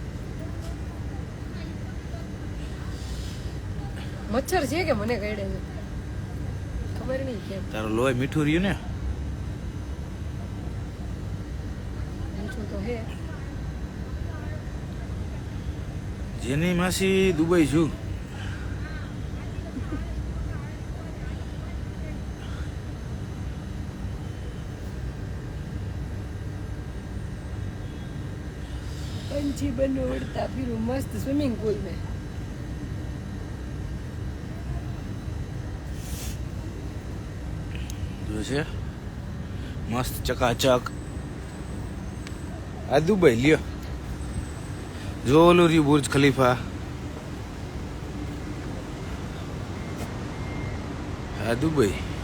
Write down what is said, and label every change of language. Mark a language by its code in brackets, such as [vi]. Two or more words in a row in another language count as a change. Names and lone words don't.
[gu] મચ્છર છે કે મને કરડે છે ખબર નહીં કેમ. તારું લોહી મીઠું રહ્યું ને. મીઠું તો હે. જેની માસી દુબઈ છું. [hi] पंछी बनो उड़ता फिरू मस्त [en] swimming pool [hi] में. [gu] જો છે મસ્ત ચકાચક. આ દુબઈ લ્યો. જો ઓલું રહ્યું બુર્જ ખલીફા. આ દુબઈ.